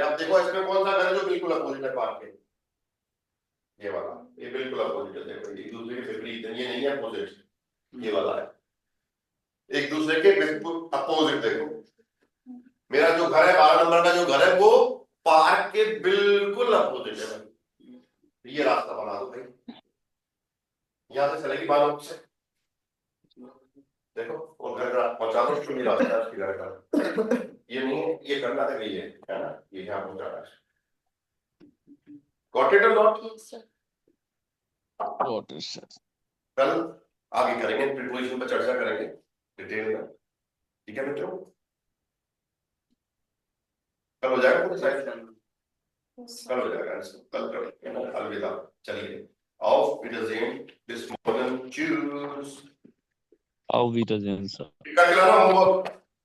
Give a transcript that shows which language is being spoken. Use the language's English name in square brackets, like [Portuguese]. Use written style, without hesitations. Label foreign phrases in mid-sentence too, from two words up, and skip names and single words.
[Hindi] अब देखो इसमें कौन सा घर है जो बिल्कुल अपोजिट है पार्क के, ये वाला, ये बिल्कुल अपोजिट है, देखो एक दूसरे के विपरीत है, ये नहीं है अपोजिट, ये वाला है एक दूसरे के बिल्कुल अपोजिट, देखो मेरा जो घर है 12 नंबर का जो घर है वो पार्क के बिल्कुल अपोजिट है भाई, ये रास्ता बना दो भाई, यहाँ से चलेगी 12 से, देखो और घर पहुंचा दो, उसको मिला उसकी घर का, ये नहीं है, ये कर्नाटक ही है ना, ये यहाँ पहुंचाना है, [English] got it [Hindi] और नॉट, [English] Got it, sir. [Hindi] कल आगे करेंगे, प्रीपोजिशन पर चर्चा करेंगे डिटेल में, ठीक है मित्रों, कल हो जाएगा पूरी साइड, कल हो जाएगा, कल करेंगे ना, अलविदा, चलिए [German] auf Wiedersehen, bis morgen, tschüss, Auf Wiedersehen, [English] sir. [Hindi] टिका खिलाना होमवर्क